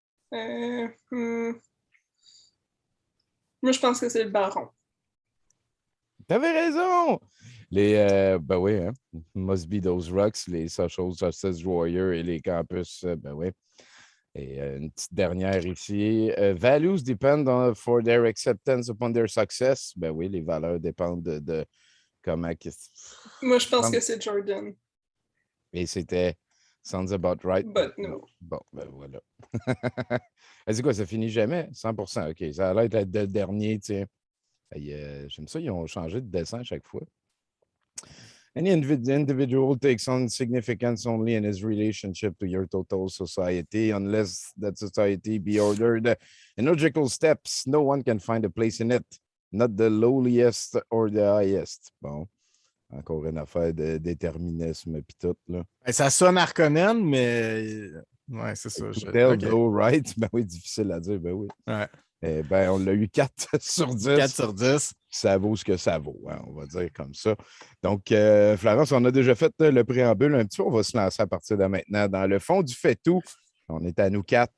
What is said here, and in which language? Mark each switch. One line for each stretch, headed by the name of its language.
French: Moi, je pense que c'est le baron. T'avais raison! Ben oui, hein?
English: Must be those rocks,
French: les Social Justice Warriors et les campus, ben oui. Et une petite dernière ici.
English: Values depend for their acceptance upon their success.
French: Ben oui, les valeurs dépendent de comment... Moi, je pense que c'est Jordan. Et c'était
English: Sounds about right. But no.
French: Bon, ben voilà. C'est quoi, ça finit jamais? 100%, OK. Ça a l'air d'être le dernier, tiens. J'aime ça, ils ont changé de dessin à chaque fois.
English: Any individual takes on significance only in his relationship to your total society, unless that society be ordered in logical steps. No one can find a place in it, not the lowliest or the highest.
French: Bon, encore une affaire de déterminisme pis tout, là. Ça sonne Harkonnen, mais... Ouais, c'est ça.
English: Go right,
French: ben oui, difficile à dire, ben oui. Ouais. Ben, on l'a eu 4 sur 10. 4 sur 10. Ça vaut ce que ça vaut, hein, on va dire comme ça. Donc, Florence, on a déjà fait le préambule un petit peu. On va se lancer à partir de maintenant dans le fond du fait-tout. On est à nous 4.